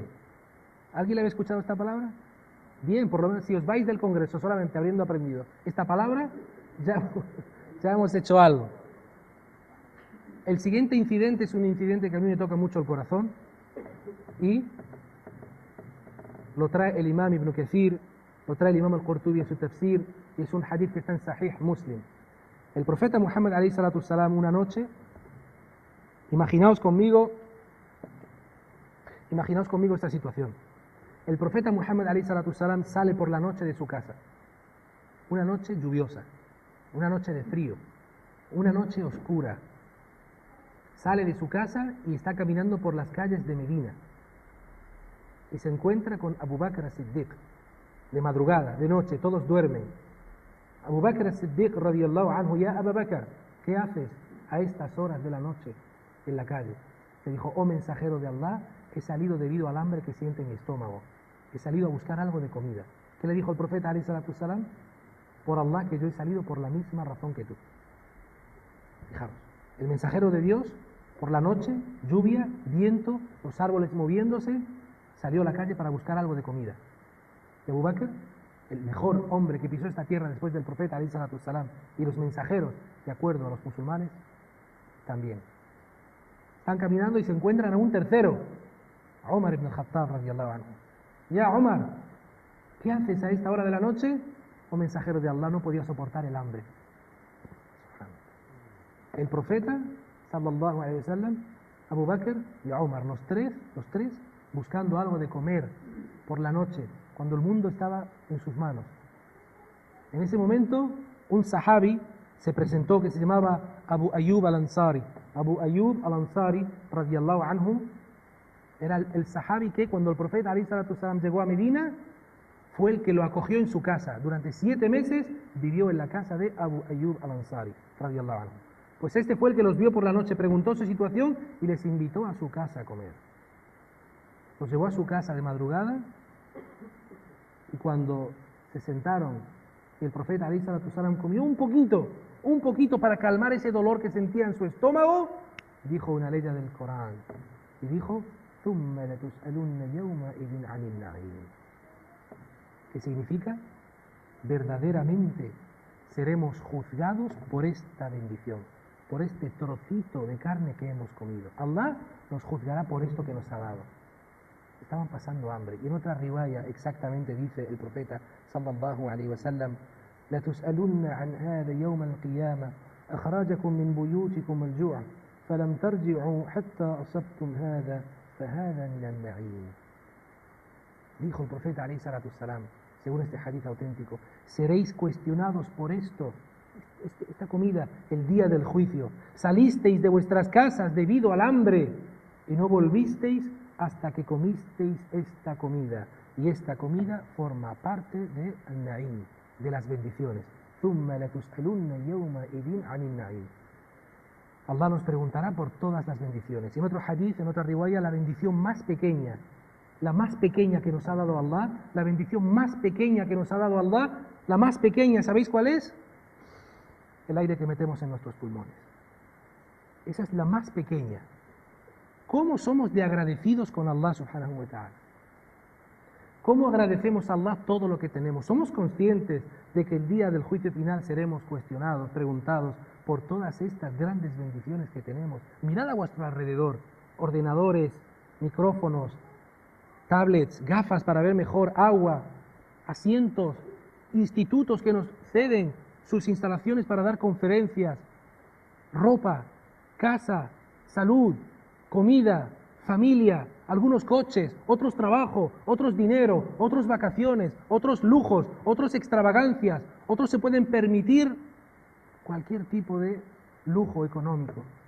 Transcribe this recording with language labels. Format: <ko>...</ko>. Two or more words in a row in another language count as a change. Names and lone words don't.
<es>¿Alguien le había escuchado esta palabra? Bien, por lo menos si os vais del Congreso solamente habiendo aprendido esta palabra, ya hemos hecho algo. El siguiente incidente es un incidente que a mí me toca mucho el corazón y lo trae el imam Ibn Kathir, lo trae el imam al-Qurtubi en su tafsir y es un hadith que está en Sahih Muslim. El profeta Muhammad</es> <ar>عليه الصلاة السلام</ar> <es>una noche, imaginaos conmigo esta situación. El profeta Muhammad</es> <ar>عليه الصلاة السلام</ar> <es>sale por la noche de su casa, una noche lluviosa, una noche de frío, una noche oscura. Sale de su casa y está caminando por las calles de Medina y se encuentra con Abu Bakr as-Siddiq de madrugada, de noche, todos duermen. Abu Bakr as-Siddiq</es> <ar>رضي الله عنه,</ar> <es>ya Abu Bakr, ¿qué haces a estas horas de la noche en la calle? Le dijo, oh mensajero de Allah, he salido debido al hambre que siente mi estómago. He salido a buscar algo de comida. ¿Qué le dijo el profeta</es> <ar>عليه الصلاة والسلام?</ar> <es>Por Allah que yo he salido por la misma razón que tú. Fijaros, el mensajero de Dios, por la noche, lluvia, viento, los árboles moviéndose, salió a la calle para buscar algo de comida. Y Abu Bakr, el mejor hombre que pisó esta tierra después del profeta</es> <ar>عليه الصلاة والسلام,</ar> <es>y los mensajeros, de acuerdo a los musulmanes, también. Están caminando y se encuentran a un tercero, a Umar ibn al-Khattab</es> <ar>رضي الله عنه.</ar> <es>Ya Umar, ¿qué haces a esta hora de la noche? Oh mensajero de Allah, no podía soportar el hambre. El profeta,</es> <ar>صلى الله عليه وسلم,</ar> <es>Abu Bakr y Umar, los tres, buscando algo de comer por la noche, cuando el mundo estaba en sus manos. En ese momento, un sahabi se presentó que se llamaba Abu Ayyub al-Ansari. Abu Ayyub al-Ansari,</es> <ar>رضي الله عنه,</ar> <es>era el sahabi que cuando el profeta</es> <ar>عليه الصلاة والسلام</ar> <es>llegó a Medina, fue el que lo acogió en su casa. Durante 7 meses vivió en la casa de Abu Ayyub al-Ansari,</es> <ar>رضي الله عنه.</ar> <es>Pues este fue el que los vio por la noche, preguntó su situación y les invitó a su casa a comer. Los llevó a su casa de madrugada y cuando se sentaron y el profeta</es> <ar>عليه الصلاة والسلام</ar> <es>comió un poquito para calmar ese dolor que sentía en su estómago, dijo una ley del Corán y dijo:</es> <ar>ثُمَّ لَتُسْأَلُنَّ يَوْمَئِذٍ عَنِ النَّعِيمِ.</ar> <es>¿Qué significa? Verdaderamente seremos juzgados por esta bendición, por este trocito de carne que hemos comido. Allah nos juzgará por esto que nos ha dado. Estaban pasando hambre. Y en otra riwaya exactamente dice el profeta</es> <ar>صلى الله عليه وسلم: لَتُسْأَلُنَّ عَنْ هَذَا يَوْمَ الْقِيَامَةِ أَخْرَجَكُم مِّن بُيُوتِكُمُ الْجُوعَ فَلَمْ تَرْجِعُوا حَتَّى أَصَبْتُمْ هَذَا فَهَذَا مِنَ النَّعِيمِ.</ar> <es>Dijo el profeta</es> <ar>عليه الصلاة والسلام,</ar> <es>según este hadith auténtico: seréis cuestionados por esto, esta comida, el día del juicio. Salisteis de vuestras casas debido al hambre y no volvisteis hasta que comisteis esta comida. Y esta comida forma parte de al-na'im, de las bendiciones.</es> <ar>ثُمَّ لَتُسْأَلُنَّ يَوْمَئِذٍ عَنِ النَّعِيمِ.</ar> <es>Allah nos preguntará por todas las bendiciones. En otro hadith, en otra riwaya, la bendición más pequeña, la más pequeña que nos ha dado Allah, la bendición más pequeña que nos ha dado Allah, la más pequeña, ¿sabéis cuál es? El aire que metemos en nuestros pulmones. Esa es la más pequeña. ¿Cómo somos de agradecidos con Allah</es> <ar>سبحانه وتعالى?</ar> <es>¿Cómo agradecemos a Allah todo lo que tenemos? ¿Somos conscientes de que el día del juicio final seremos cuestionados, preguntados por todas estas grandes bendiciones que tenemos? Mirad a vuestro alrededor, ordenadores, micrófonos, tablets, gafas para ver mejor, agua, asientos, institutos que nos ceden sus instalaciones para dar conferencias, ropa, casa, salud, comida, familia, algunos coches, otros trabajo, otros dinero, otros vacaciones, otros lujos, otros extravagancias, otros se pueden permitir cualquier tipo de lujo económico.</es>